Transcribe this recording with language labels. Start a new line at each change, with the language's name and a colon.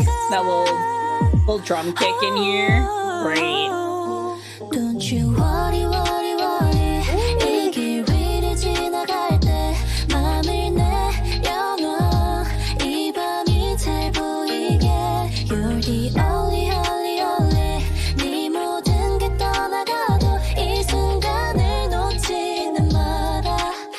English: That little drum kick in here. Great. Don't you worry, worry, worry.
Korean: 이 길 위를 지나갈 때 맘을 내려놔. 이 밤이 잘 보이게.
English: You're the only, only, only.
Korean: 네 모든 게 떠나가도 이 순간을 놓지는 마라.